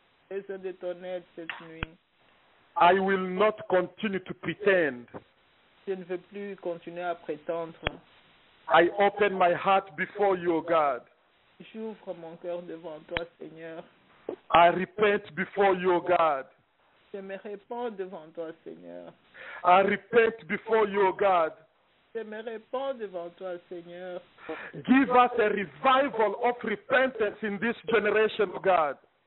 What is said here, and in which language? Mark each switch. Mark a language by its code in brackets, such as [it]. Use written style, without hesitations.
[fr] J'ai besoin de ton aide cette nuit. [en] I will not continue to pretend. [fr] Je ne veux plus continuer à prétendre. [en] I open my heart before you, O God. [fr] J'ouvre mon cœur devant toi, Seigneur. [en] I repent before you, O God. [fr] Je me répands devant toi, Seigneur. [en] I repent before you, O God. [fr] Je me répands devant toi, Seigneur. [en] Give us a revival of repentance in this generation, O God.